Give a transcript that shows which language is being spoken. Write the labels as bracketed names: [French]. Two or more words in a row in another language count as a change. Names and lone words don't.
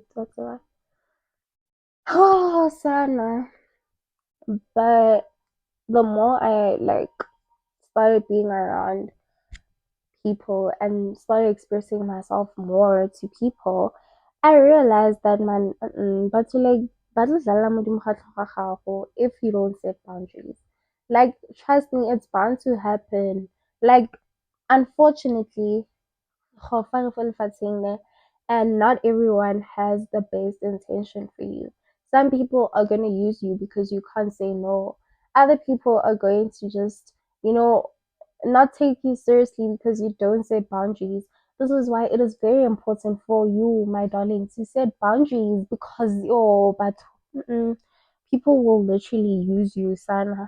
[English] That's why. Oh sana. But the more I like started being around people and started expressing myself more to people, I realized that man, but to like, [Tswana] badla modimo ga tlhogo ga gago [English] if you don't set boundaries. Like, trust me, it's bound to happen. Like, unfortunately, [Tswana] go fa re fo lefatsheng le, [English] and not everyone has the best intention for you. Some people are going to use you because you can't say no. Other people are going to just, you know, not take you seriously because you don't set boundaries. This is why it is very important for you, my darling, to set boundaries because but people will literally use you, Sana.